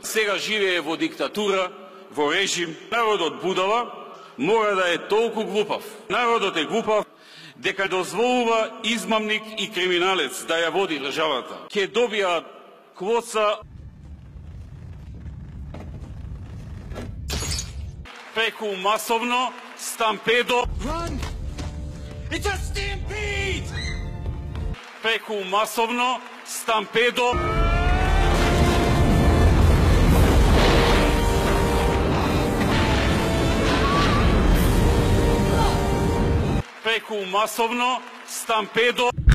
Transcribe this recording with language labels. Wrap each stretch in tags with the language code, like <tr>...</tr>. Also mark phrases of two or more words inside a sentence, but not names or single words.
<mk>Сега живее во диктатура, во режим. Народот будала мора да е толку глупав. Народот е глупав дека дозволува измамник и криминалец да ја води државата. Ке добија квоца преку масовно стампедо.</mk> <en>Run! It's a stampede!</en> <mk>Преку масовно стампедо. Преку масовно стампедо.</mk>